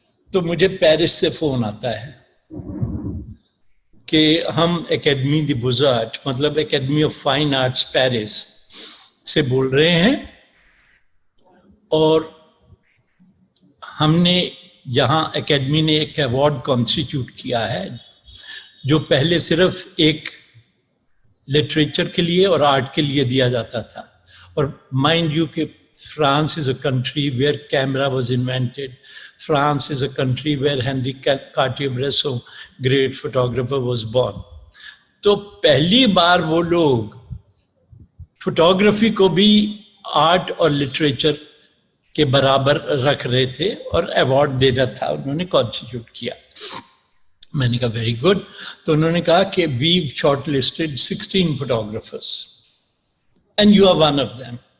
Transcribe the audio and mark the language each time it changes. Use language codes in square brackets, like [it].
[hi] तो मुझे पेरिस से फोन आता है कि हम एकेडमी दी बुजार्ट, मतलब academy of fine arts Paris से बोल रहे हैं, और हमने यहाँ एकेडमी ने एक अवार्ड कॉन्स्टिट्यूट किया है जो पहले सिर्फ एक लिटरेचर के लिए और आर्ट के लिए दिया जाता था। [en] और mind you कि France is a country where camera was invented. France is a country where Henri Cartier-Bresson, great photographer, was born. [hi] तो पहली बार वो लोग फोटोग्राफी को भी आर्ट और लिटरेचर के बराबर रख रहे थे और अवार्ड देना था, उन्होंने कॉन्स्टिट्यूट किया। मैंने कहा [en] Very good. [hi] तो उन्होंने कहा कि [en] We shortlisted 16 photographers and you are one of them.